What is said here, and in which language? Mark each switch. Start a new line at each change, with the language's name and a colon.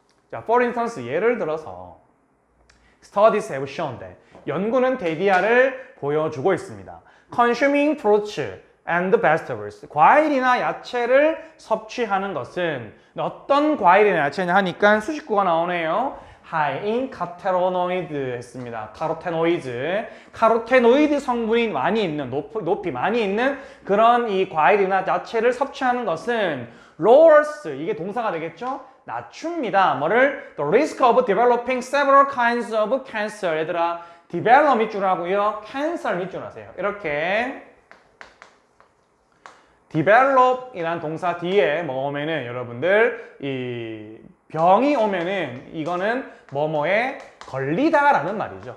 English: 자, for instance,
Korean: 예를 들어서
English: studies have shown that,
Korean: 연구는 데이터를 보여주고 있습니다.
English: Consuming fruits and vegetables,
Korean: 과일이나 야채를 섭취하는 것은 어떤 과일이나 야채냐 하니까 수식구가 나오네요.
English: High in carotenoid
Korean: 했습니다. 카로테노이드 성분이 많이 있는, 높이 많이 있는 그런 이 과일이나 야채를 섭취하는 것은 lowers, 이게 동사가 되겠죠? 낮춥니다. 뭐를?
English: The risk of developing several kinds of cancer.
Korean: 얘들아, develop 밑줄 하고요. cancer 밑줄 하세요. 이렇게 develop이란 동사 뒤에 뭐 오면은 여러분들 이 병이 오면은 이거는 뭐뭐에 걸리다라는 말이죠.